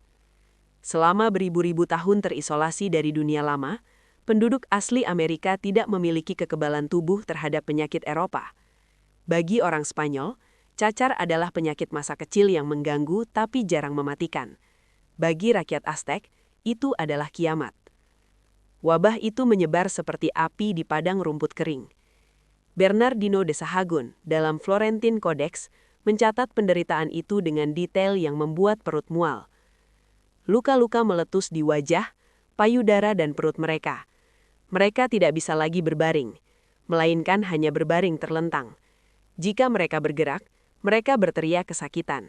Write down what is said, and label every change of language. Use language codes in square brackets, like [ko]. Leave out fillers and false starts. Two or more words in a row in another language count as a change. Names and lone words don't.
[id] Selama beribu-ribu tahun terisolasi dari dunia lama, penduduk asli Amerika tidak memiliki kekebalan tubuh terhadap penyakit Eropa. Bagi orang Spanyol, cacar adalah penyakit masa kecil yang mengganggu tapi jarang mematikan. Bagi rakyat Aztec, itu adalah kiamat. Wabah itu menyebar seperti api di padang rumput kering. Bernardino de Sahagún dalam Florentine Codex mencatat penderitaan itu dengan detail yang membuat perut mual. Luka-luka meletus di wajah, payudara dan perut mereka. Mereka tidak bisa lagi berbaring, melainkan hanya berbaring terlentang. Jika mereka bergerak, mereka berteriak kesakitan.